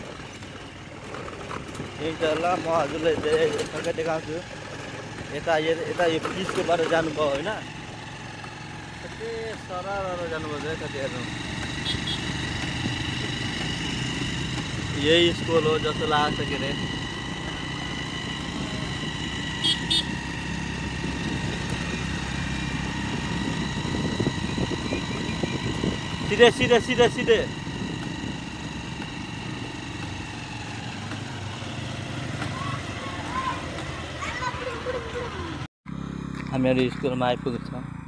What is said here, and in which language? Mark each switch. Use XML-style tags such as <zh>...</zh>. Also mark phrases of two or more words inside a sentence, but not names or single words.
<ne>त्यही त ल म हजुरलाई ठक्कै देखाउँछु। यता यो पिचको बाटो जानुभयो होइन। कति सरर जानुभयो है कति हेर्नु। यही स्कुल हो जस्तो लाग्छ के अरे।</ne> <hi>सीधे सीधे सीधे सीधे</hi> <ne>हामीहरू स्कुलमा आइपुगेको छौँ।</ne>